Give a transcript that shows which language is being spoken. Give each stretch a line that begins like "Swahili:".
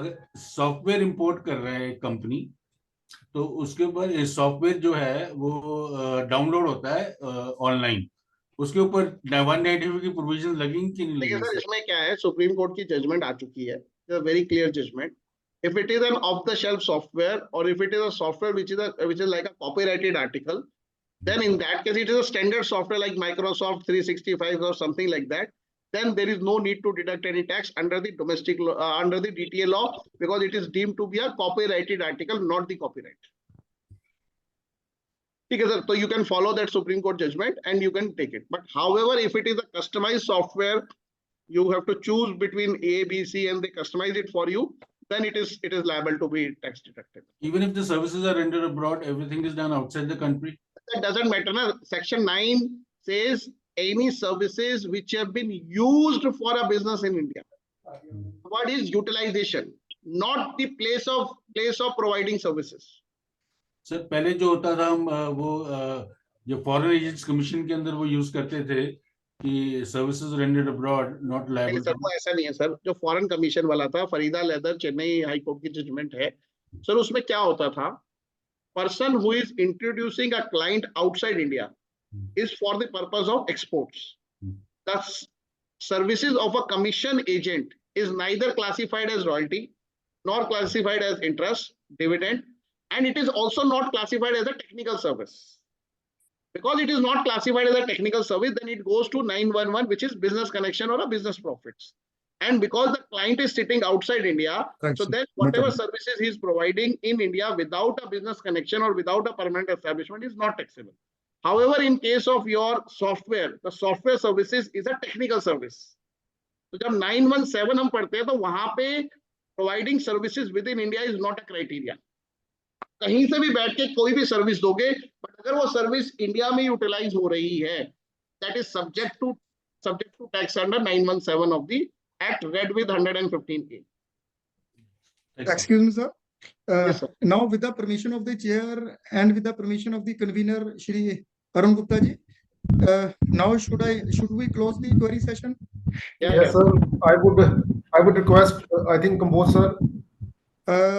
Hindi: अगर software import कर रहा है एक कंपनी तो उसके ऊपर सॉफ्टवेयर जो है वो डाउनलोड होता है ऑनलाइन, उसके ऊपर 195 की प्रोविजन लगेंगी कि नहीं लगेंगी? सर इसमें क्या है, सुप्रीम कोर्ट की जजमेंट आ चुकी है,
English: Very clear judgment. If it is an off-the-shelf software or if it is a software which is like a copyrighted article, then in that case, it is a standard software like Microsoft 365 or something like that. Then there is no need to deduct any tax under the domestic law, under the DTA law, because it is deemed to be a copyrighted article, not the copyright. Because so you can follow that Supreme Court judgment and you can take it. But however, if it is a customized software, you have to choose between A, B, C, and they customize it for you, then it is liable to be tax deducted. Even if the services are rendered abroad, everything is done outside the country. That doesn't matter. No? Section 9 says any services which have been used for a business in India. What is utilization? Not the place of providing services.
Hindi: Sir पहले जो होता था हम वो जो foreign agents commission के अंदर वो यूज करते थे कि
English: Services rendered abroad not liable.
Hindi: Sir वो ऐसा नहीं है सर, जो फॉरेन कमीशन वाला था, Farida leather Chennai high court की जजमेंट है सर, उसमें क्या होता था,
English: Person who is introducing a client outside India is for the purpose of exports. Thus, services of a commission agent is neither classified as royalty nor classified as interest, dividend, and it is also not classified as a technical service. Because it is not classified as a technical service, then it goes to 911, which is business connection or a business profits. And because the client is sitting outside India, so then whatever services he is providing in India without a business connection or without a permanent establishment is not taxable. However, in case of your software, the software services is a technical service.
Hindi: तो जब 917 हम पढ़ते हैं तो वहां पे
English: providing services within India is not a criteria.
Hindi: कहीं से भी बैठ के कोई भी सर्विस दोगे, बट अगर वो सर्विस इंडिया में यूटिलाइज हो रही है,
English: that is subject to tax under 917 of the Act read with 115A. Excuse me, sir. Yes, sir. Now, with the permission of the chair and with the permission of the convener, Shri Arun Gupta ji, now should we close the query session? Yes, sir. I would request, I think, Kamboj sir.